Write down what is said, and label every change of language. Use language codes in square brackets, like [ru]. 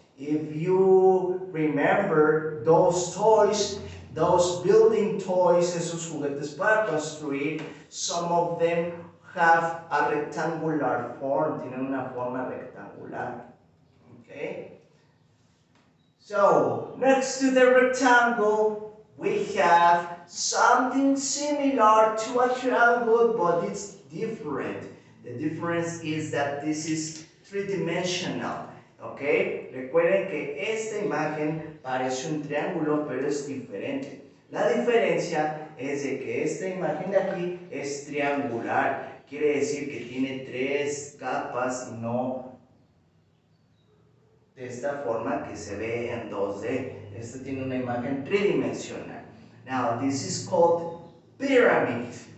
[en] If you remember those toys, those building toys, [es] esos juguetes para construir, [en] some of them have a rectangular form, [es] tienen una forma rectangular. [en] Okay? So, next to the rectangle, we have something similar to a triangle, but it's different. The difference is that this is three-dimensional. Okay? [es] Recuerden que esta imagen parece un triángulo, pero es diferente. La diferencia es de que esta imagen de aquí es triangular. Quiere decir que tiene tres capas y no de esta forma que se ve en 2D. Esta tiene una imagen tridimensional. [en] Now, this is called pyramid.